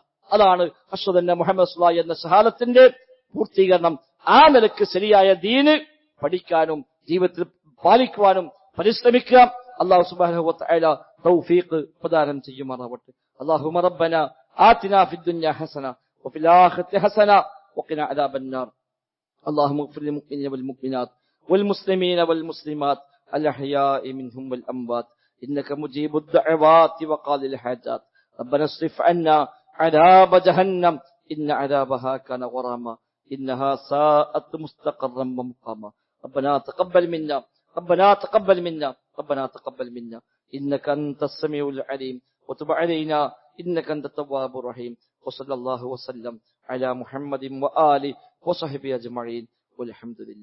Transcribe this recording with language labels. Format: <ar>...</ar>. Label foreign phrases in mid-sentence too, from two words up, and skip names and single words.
<ml>അതാണ്</ml> <ar>أشهد أن محمد رسول الله</ar> <ml>എന്ന ഷഹാദത്തിന്റെ പൂർത്തീകരണം. ആ നിലക്ക് ശരിയായ ദീന് പഠിക്കാനും ജീവിതത്തിൽ പാലിക്കുവാനും പരിശ്രമിക്കുക.</ml> <ar>الله سبحانه وتعالى</ar> <ml>തൗഫീഖ് പ്രദാനം ചെയ്യുമാറാവട്ടെ.</ml> <ar>اللهم ربنا آتنا في الدنيا حسنة وفي الآخرة حسنة وقنا عذاب النار. اللهم اغفر للمؤمنين والمؤمنات والمسلمين والمسلمات الأحياء منهم والأموات إنك مجيب الدعوات وقاضي الحاجات. ربنا اصرف عنا عذاب جهنم إن عذابها كان غراما إنها ساءت مستقرا ومقاما ربنا تقبل منا ربنا تقبل منا ربنا تقبل منا إنك أنت السميع العليم وتب علينا إنك أنت التواب الرحيم وصلى الله وسلم على محمد وآله وصحبه أجمعين والحمد لله.</ar>